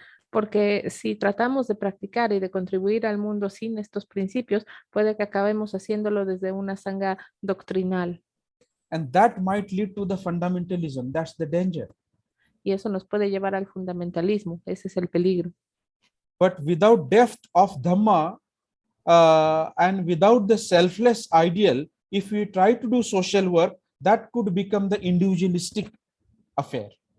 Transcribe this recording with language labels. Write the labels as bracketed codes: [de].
[es] Porque si tratamos de practicar y de contribuir al mundo sin estos principios, puede que acabemos haciéndolo desde una sangha doctrinal. [en] And that might lead to the fundamentalism. That's the danger. [es] Y eso nos puede llevar al fundamentalismo. Ese es el peligro. [en] But without depth of Dhamma and without the selfless ideal, if we try to do social work, that could become the individualistic affair.